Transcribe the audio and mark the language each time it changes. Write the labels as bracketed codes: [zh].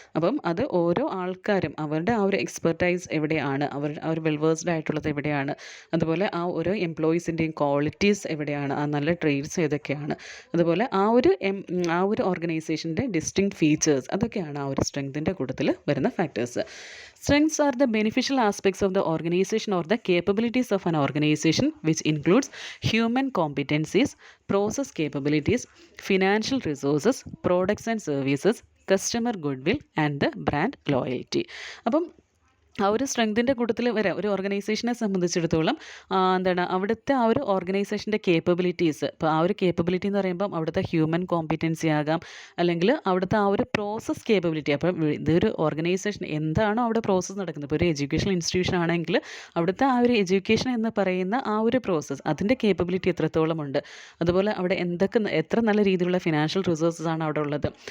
[ml] അപ്പം അത് ഓരോ ആൾക്കാരും അവരുടെ ആ ഒരു എക്സ്പെർട്ടൈസ് എവിടെയാണ്, ആ ഒരു വെൽവേഴ്സ്ഡ് ആയിട്ടുള്ളത് എവിടെയാണ്, അതുപോലെ ആ ഓരോ എംപ്ലോയീസിൻ്റെയും ക്വാളിറ്റീസ് എവിടെയാണ്, ആ നല്ല ട്രേഡ്സ് ഏതൊക്കെയാണ്, അതുപോലെ ആ ഒരു ഓർഗനൈസേഷൻ്റെ ഡിസ്റ്റിങ്ക്ട് ഫീച്ചേഴ്സ്, അതൊക്കെയാണ് ആ ഒരു സ്ട്രെങ്തിൻ്റെ കൂട്ടത്തിൽ വരുന്ന factors. [en] Strengths are the beneficial aspects of the organization or the capabilities of an organization, which includes human competencies, process capabilities, financial resources, products and services, customer goodwill, and the brand loyalty. [ml] അപ്പം ആ ഒരു സ്ട്രെങ്തിൻ്റെ കൂട്ടത്തിൽ വരാം ഒരു ഓർഗനൈസേഷനെ സംബന്ധിച്ചിടത്തോളം എന്താണ് അവിടുത്തെ ആ ഒരു ഓർഗനൈസേഷൻ്റെ കേപ്പബിലിറ്റീസ്. ഇപ്പോൾ ആ ഒരു കേപ്പബിലിറ്റി എന്ന് പറയുമ്പം അവിടുത്തെ ഹ്യൂമൻ കോമ്പിറ്റൻസി ആകാം, അല്ലെങ്കിൽ അവിടുത്തെ ആ ഒരു പ്രോസസ് കേപ്പബിലിറ്റി. അപ്പം ഇതൊരു ഓർഗനൈസേഷൻ എന്താണോ അവിടെ പ്രോസസ്സ് നടക്കുന്നത്, ഇപ്പോൾ ഒരു എഡ്യൂക്കേഷൻ ഇൻസ്റ്റിറ്റ്യൂഷൻ ആണെങ്കിൽ അവിടുത്തെ ആ ഒരു എഡ്യൂക്കേഷൻ എന്ന് പറയുന്ന ആ ഒരു പ്രോസസ്സ് അതിൻ്റെ കേപ്പബിലിറ്റി എത്രത്തോളം ഉണ്ട്, അതുപോലെ അവിടെ എത്ര നല്ല രീതിയിലുള്ള ഫിനാൻഷ്യൽ റിസോഴ്സസ് ആണ് അവിടെ ഉള്ളത്.